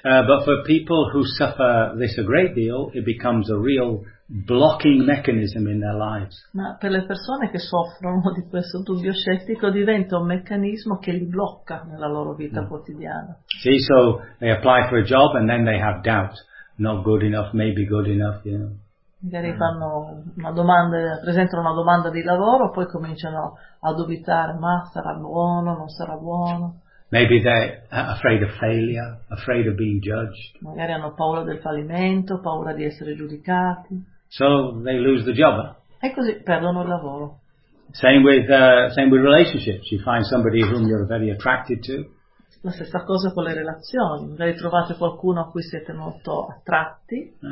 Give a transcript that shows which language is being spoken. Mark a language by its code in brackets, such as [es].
[en] But for people who suffer this a great deal, it becomes a real blocking mechanism in their lives. [it] Ma per le persone che soffrono di questo dubbio scettico diventa un meccanismo che li blocca nella loro vita quotidiana. [en] See, so they apply for a job and then they have doubt. Not good enough, maybe good enough, you know. [it] Magari fanno una domanda, presentano una domanda di lavoro, poi cominciano a dubitare, ma sarà buono, non sarà buono. [en] Maybe they're afraid of failure, afraid of being judged. [it] Magari hanno paura del fallimento, paura di essere giudicati. [en] So they lose the job. [it] E così perdono il lavoro. [en] Same with relationships. You find somebody whom you're very attracted to. [it] La stessa cosa con le relazioni. Magari trovate qualcuno a cui siete molto attratti.